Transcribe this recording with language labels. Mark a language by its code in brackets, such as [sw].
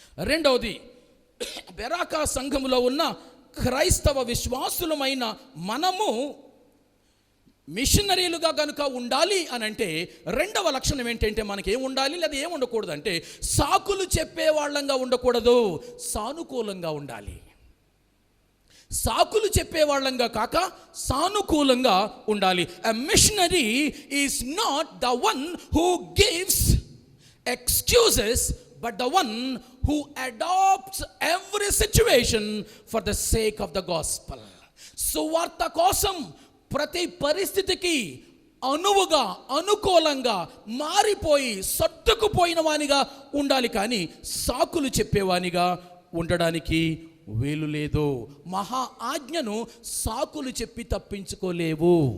[te] రెండవది బెరాకా సంఘములో ఉన్న క్రైస్తవ విశ్వాసులమైన మనము మిషనరీలుగా కనుక ఉండాలి అని అంటే రెండవ లక్షణం ఏంటంటే మనకి ఏం ఉండాలి లేదా ఏం ఉండకూడదు అంటే సాకులు చెప్పే వాళ్ళంగా ఉండకూడదు, సానుకూలంగా ఉండాలి. సాకులు చెప్పే వాళ్ళంగా కాక సానుకూలంగా ఉండాలి. [en] A missionary is not the one who gives excuses but the one who adopts every situation for the sake of the gospel. [te] సువార్త కోసం ప్రతి పరిస్థితికి అనువుగా, అనుకూలంగా మారిపోయి సర్దుకుపోయిన వానిగా ఉండాలి, కానీ సాకులు చెప్పేవానిగా ఉండడానికి వీలు లేదు. మహా ఆజ్ఞను సాకులు చెప్పి తప్పించుకోలేవు.